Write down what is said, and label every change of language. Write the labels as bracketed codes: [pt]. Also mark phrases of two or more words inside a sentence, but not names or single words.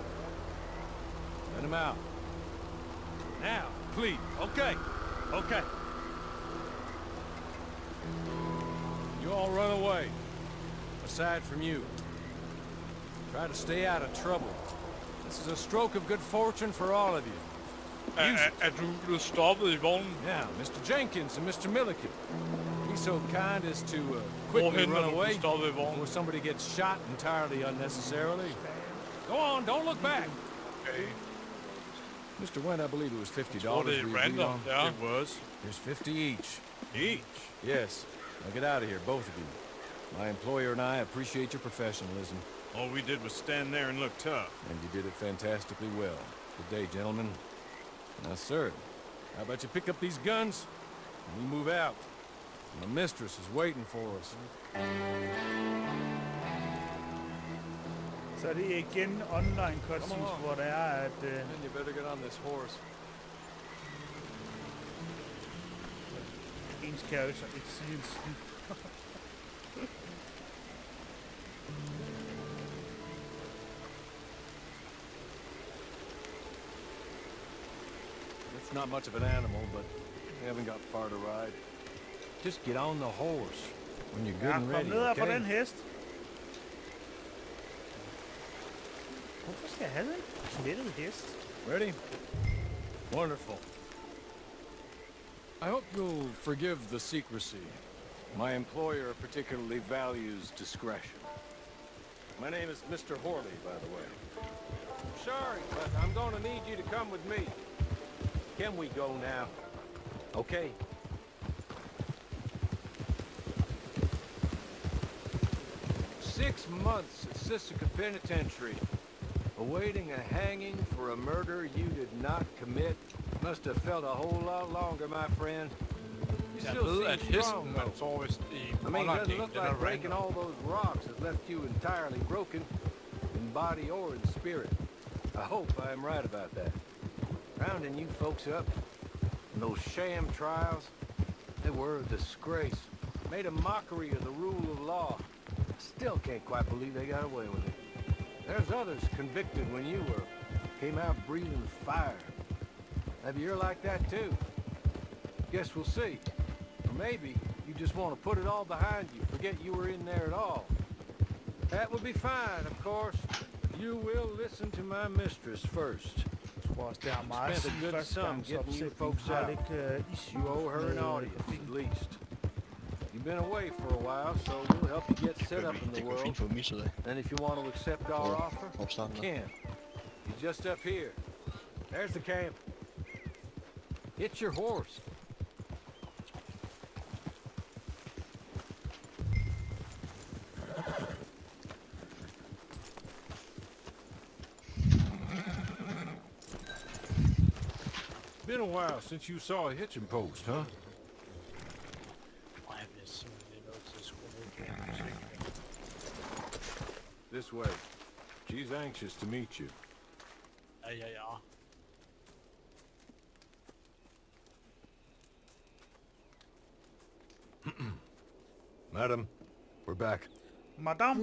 [en] Let them out. Now, please. Okay. Okay. You all run away. Aside from you. Try to stay out of trouble. This is a stroke of good fortune for all of you. [da] Er du blevet stoppet i vognen? [en] Now, Mr. Jenkins and Mr. Milliken, be so kind as to quickly run away before somebody gets shot entirely unnecessarily. Go on, don't look back. Okay. Mr. Went, I believe it was $50. [da] Det er random, ja. [en] It was. Here's 50 each. Each? Yes. Now get out of here, both of you. My employer and I appreciate your professionalism. All we did was stand there and look tough. And you did it fantastically well. Good day, gentlemen. Now, sir, how about you pick up these guns and we move out? My mistress is waiting for us. [da] Så er det igen [en] online cutscenes, [da] hvor der er, at... [en] And you better get on this horse. [da] Ens character ikke siger en skid. [en] It's not much of an animal, but we haven't got far to ride. Just get on the horse when you're good and ready, [da] Kom ned her [en] okay? [da] fra den hest. Hvorfor skal jeg have den? Slettet hest. [en] Ready? Wonderful. I hope you'll forgive the secrecy. My employer particularly values discretion. My name is Mr. Horley, by the way. Sorry, but I'm going to need you to come with me. Can we go now? Okay. "6 months at Sisika Penitentiary, awaiting a hanging for a murder you did not commit. Must have felt a whole lot longer, my friend. You [da] Jeg [en] still [da] ved, [en] seem [da] at [en] strong, [da] hesten, man [en] though. [da] får vist i [en] I mean, it [da] online [en] doesn't look [da] den [en] like [da] er [en] breaking [da] random. [en] all those rocks has left you entirely broken, in body or in spirit. I hope I am right about that. Rounding you folks up, And those sham trials, they were a disgrace. Made a mockery of the rule of law. I still can't quite believe they got away with it. There's others convicted when you were. Came out breathing fire. Maybe you're like that too. Guess we'll see. Or maybe you just want to put it all behind you, forget you were in there at all. That would be fine, of course. You will listen to my mistress first. [da] Jeg tror også, det er meget [en] Spent a good [da] første [en] sum [da] gang, [en] getting you [da] så [en] folks [da] har [en] out. [da] det ikke issue [en] You owe her an [da] med [en] audience, [da] grafikken. [en] at least. You've been away for a while, so we'll help you get set up in [da] Det [en] the [da] går fint [en] world. [da] for mig, så det. [en] And if you want to accept our offer, [da] Opstarten [en] you [da] der. [en] can. He's just up here. There's the camp. It's your horse. Been a while since you saw a hitching post, huh? [da] Og jeg bliver simpelthen lige nødt til at skrue ned på musikken. [en] This way. She's anxious to meet you. [da] Ja. [en] Madam, we're back. Madame,